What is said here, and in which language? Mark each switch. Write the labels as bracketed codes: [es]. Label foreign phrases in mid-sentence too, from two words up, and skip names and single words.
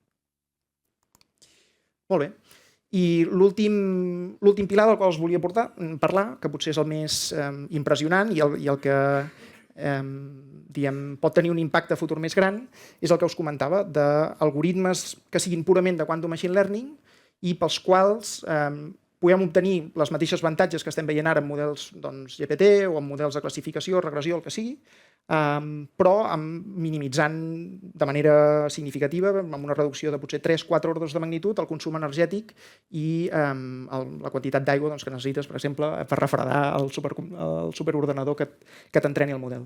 [ca] Molt bé. I l'últim pilar del qual us volia parlar, que potser és el més impressionant i el que pot tenir un impacte futur més gran, és el que us comentava, d'algoritmes que siguin purament de [en] quantum machine learning [ca] i pels quals podem obtenir les mateixes avantatges que estem veient ara en models GPT o en models de classificació, regressió, el que sigui, però minimitzant de manera significativa, amb una reducció de potser 3-4 ordres de magnitud, el consum energètic i la quantitat d'aigua que necessites, per exemple, per refredar el superordenador que t'entreni el model.